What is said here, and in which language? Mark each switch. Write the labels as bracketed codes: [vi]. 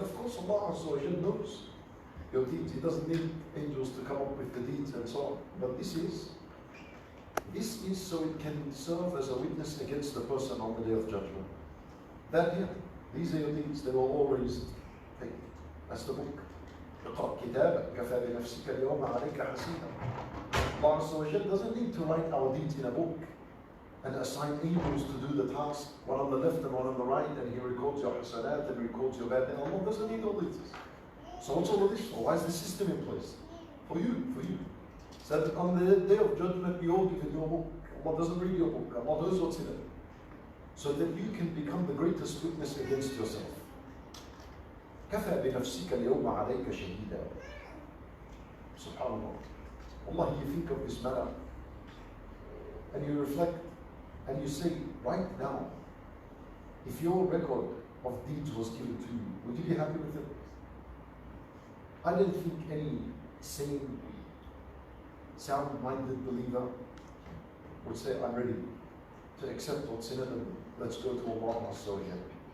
[en] Of course, Allah Azza wa Jal knows your deeds. He doesn't need angels to come up with the deeds and so on. But this is so it can serve as a witness against the person on the Day of Judgment. That here, these are your deeds. They will always take. That's the book. [ar] اقرأ كتابك كفى بنفسك اليوم عليك حسيبا. [en] Allah Azza wa Jal doesn't need to write our deeds in a book and assign angels to do the task, one on the left and one on the right, and he records your hasanat and records your bad. And Allah doesn't need all this. So what's all of this for? Why is the system in place? For you, for you. So that on the Day of Judgment, we all give it your book. Allah doesn't read your book. Allah knows what's in it. So that you can become the greatest witness against yourself. [ar] كفى بنفسك اليوم عليك شهيدا. Subhanallah. [en] Allah, you think of this matter and you reflect and you say, right now, if your record of deeds was given to you, would you be happy with it? I don't think any sane, sound-minded believer would say, I'm ready to accept what's in it and let's go to Allah Azza wa Jal.